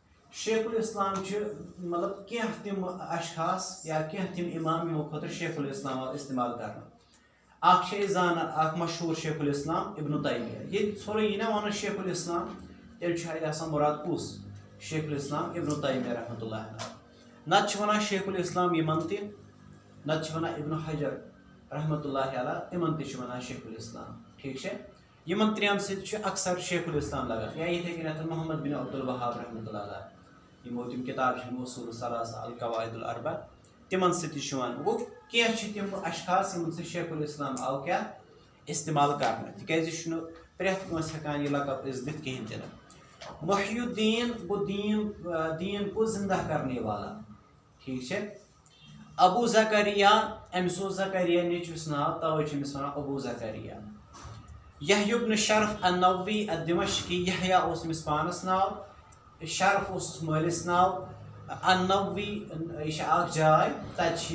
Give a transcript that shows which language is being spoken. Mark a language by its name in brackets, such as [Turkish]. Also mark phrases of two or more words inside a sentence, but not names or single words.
[Kashmiri] مطلب کینٛہہ تِم اشخاص یا کینٛہہ تِم امام یِمو خٲطرٕ شیخ الاسلام آو استعمال کرنہٕ اکھ چھِ أسۍ زانان اکھ مشہوٗر شیخ الاسلام ابن تیمیہ ییٚلہِ ژھوٚرُے یی نا وَنان شیخ الاسلام تیٚلہِ چھُ اَتہِ آسان مُراد کُس شیخ الاسلام ابن تیمیہ [Arabic] رحمتہ اللہ علیہ [Kashmiri] نتہٕ چھِ وَنان شیخ الاسلام یِمن تہِ نتہٕ چھِ وَنان ابن حجر [Arabic] رحمتہ اللہ علیہ [Kashmiri] تِمن تہِ چھِ وَنان شیخ الاسلام ٹھیٖک چھا یِمن ترٛٮ۪ن سۭتۍ چھُ اکثر شیخ الاسلام لگان یا یِتھٕے کٔنٮ۪تھ محمد بن عبد الوہاب [Arabic] رحمتہ اللہ علیہ [Kashmiri] یِمو تِم کِتاب چھِ اصول الثلاثہ القواعد الاربع تِمن سۭتۍ تہِ چھُ یِوان گوٚو کینٛہہ چھِ تِم اشخاص یِمن سۭتۍ شیخ الاسلام آو کیٛاہ استعمال کرنہٕ تِکیٛازِ یہِ چھُنہٕ پرٛٮ۪تھ کٲنٛسہِ ہٮ۪کان یہِ لقب أسۍ دِتھ کِہینۍ تہِ نہٕ محی الدین گوٚو [Urdu] دیٖن کو زندہ کرنے والا [Kashmiri] ٹھیٖک چھا ابو زکریا أمِس اوس زکریا نیٚچوِس ناو توے چھِ أمِس ونان ابو زکریا یحیٰ ابن شرف النووی الدمشقی یحیٰ اوس أمِس پانس ناو شرف اوسُس مٲلِس ناو النووی یہِ چھِ اکھ جاے تتہِ چھِ